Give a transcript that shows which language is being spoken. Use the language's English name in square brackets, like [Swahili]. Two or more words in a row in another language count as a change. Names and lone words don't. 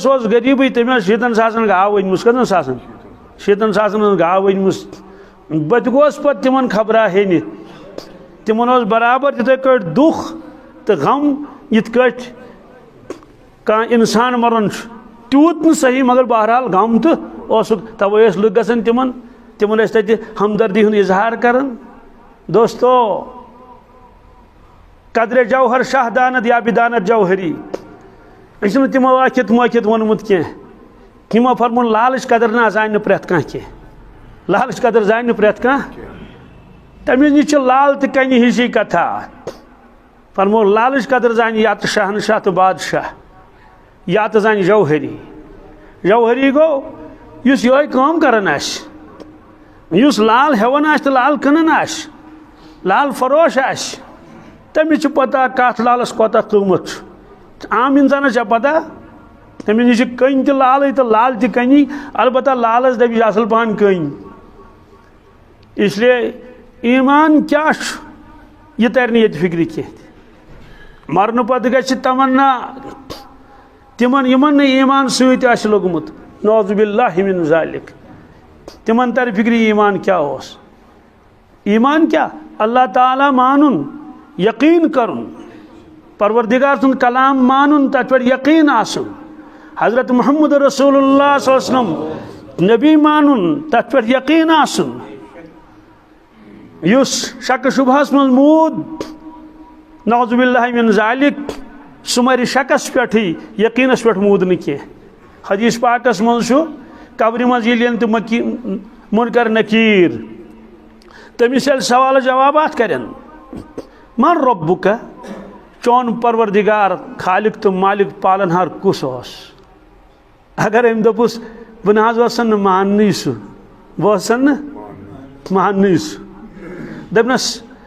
[Kashmiri] سُہ اوس غریٖبٕے تٔمۍ ٲس 70 ساسن گاو أنمٕژ کٔژن ساسن 70 ساسن ہٕنٛز گاو أنمٕژ بہٕ تہِ گوس پتہٕ تِمن خبرا ہیٚنہِ تِمن اوس برابر تِتھے کٲٹھۍ دُکھ تہٕ غم یِتھ کٲٹھۍ کانٛہہ اِنسان مران چھُ تیوٗت نہٕ صحیح مگر بہرحال غم تہٕ اوسُکھ تَوَے ٲسۍ لُکھ گژھان تِمن ٲسۍ تَتہِ ہمدردی ہُنٛد اظہار کران دوستو [Persian] قدرِ جوہر شاہ دانت یا بدانت جوہری [Kashmiri] أسۍ چھِنہٕ تِمو آکھِتھ مٲکھِتھ ووٚنمُت کینٛہہ یِمو فرموو لالٕچ قدر نہ زانہِ نہٕ پرٛٮ۪تھ کانٛہہ کینٛہہ لالٕچ قدر زانہِ نہٕ پرٛٮ۪تھ کانٛہہ تٔمِس نِش چھِ لال تہٕ کنہِ ہِشی کتھا فرموو لالٕچ قدر زانہِ یا تہٕ شہنشاہ تہٕ بادشاہ یا تہٕ زانہِ جوہری جوہری گوٚو یُس یِہوٚے کٲم کران آسہِ یُس لال ہٮ۪وان آسہِ تہٕ لال کٕنان آسہِ لال فروش آسہِ تٔمِس چھِ پتہ کتھ لالس کوتاہ قۭمتھ چھُ عام انسانس چھےٚ پتہ تٔمِس نِش چھِ کٔنۍ تہِ لالٕے تہٕ لال تہِ کٔنی البتہ لالس دپہِ یہِ چھِ اصل پہن کٔنۍ [Urdu] اس لیے [Kashmiri] ایمان کیٛاہ چھُ یہِ ترِ نہٕ ییٚتہِ فکرِ کینٛہہ مرنہٕ پتہٕ گژھِ تمنا تِمن یِمن نہٕ ایمان سۭتۍ آسہِ لوٚگمُت [Arabic] نعوذ باللہ من ذالک [Kashmiri] تِمن ترِ فکرِ ایمان کیٛاہ اوس ایمان کیٛاہ اللہ تعالیٰ مانُن یقین کرُن پروردگار سُنٛد کلام مانُن تتھ پٮ۪ٹھ یقین آسُن حضرت محمد [Arabic] رسول اللہ صلی اللہ علیہ وسلم [Kashmiri] نبی مانُن تتھ پٮ۪ٹھ یقین آسُن یُس شکہٕ شبہس منٛز موٗد [Arabic] نعوذ باللہ من ذالک [Kashmiri] سُہ مرِ شکس پٮ۪ٹھٕے یقیٖنس پٮ۪ٹھ موٗد نہٕ کینٛہہ حدیث پاکس منٛز چھُ قبرِ منٛز ییٚلہِ یِن تہٕ مُنکر نکیٖر تٔمِس ییٚلہِ سوال جوابات کرن [Arabic] من ربُکا [Kashmiri] چون پروردگار خالق تہٕ مالک پالن ہار کُس اوس اگر أمۍ دوٚپُس بہٕ نہ حظ اوسن نہٕ ماننٕے سُہ بہٕ اوسن نہٕ ماننٕے سُہ دپنس